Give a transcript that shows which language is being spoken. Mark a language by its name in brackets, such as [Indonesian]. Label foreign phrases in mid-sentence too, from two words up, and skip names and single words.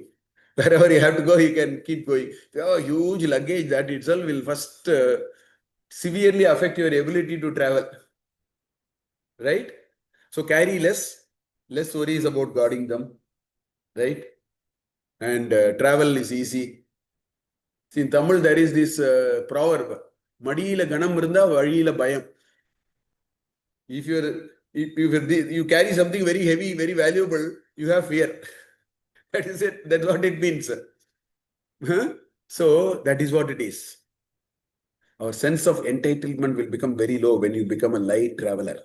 [English] Wherever you have to go, you can keep going. Oh, huge luggage, that itself will first severely affect your ability to travel. Right? So carry less worries about guarding them. Right? And travel is easy. See, in Tamil, there is this proverb, [Tamil] மடியில கனம் இருந்தா, வழியில பயம். [English] If you carry something very heavy, very valuable, you have fear. That is it. That's what it means. Huh? So that is what it is. Our sense of entitlement will become very low when you become a light traveler.